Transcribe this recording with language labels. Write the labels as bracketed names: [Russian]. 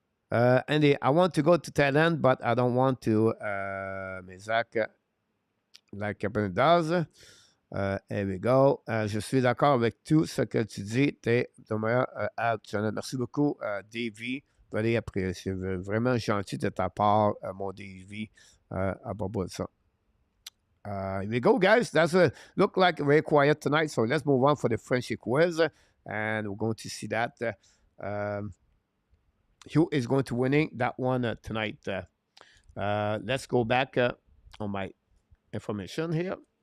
[English] Andy, I want to go to Thailand, but I don't want to Isaac, like Captain does. Here we go. [French] Je suis d'accord avec tout ce que tu dis. T'es ton meilleur merci beaucoup, Davy. Allez, après, c'est vraiment gentil de ta part, mon Davy, à propos de ça. [English] Here we go, guys. That's look like very quiet tonight. So let's move on for the Frenchy Quiz. And we're going to see that. Who is going to winning that one tonight? Let's go back on my information here.